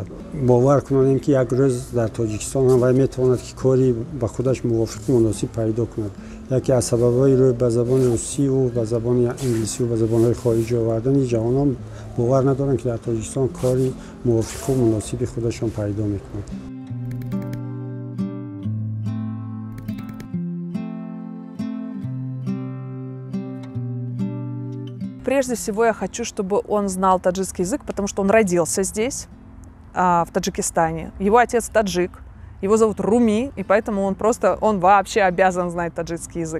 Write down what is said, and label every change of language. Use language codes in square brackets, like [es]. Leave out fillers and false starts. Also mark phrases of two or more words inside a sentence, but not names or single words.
[tg] бовар кунонем ки як рӯз дар тоҷикистон ҳам вай метавонад ки кори ба худаш мувофиқи муносиб пайдо кунад. яке аз сабабҳои рӯй ба забони русиву ба забони инглисиву ба забонҳои хориҷӣ овардани ҷавонон бовар надоранд ки дар тоҷикистон кори мувофиқу муносиби худашон пайдо мекунад. [ru] Прежде всего я хочу, чтобы он знал таджикский язык, потому что он родился здесь, в Таджикистане. Его отец таджик, его зовут Руми, и поэтому он вообще обязан знать таджикский язык.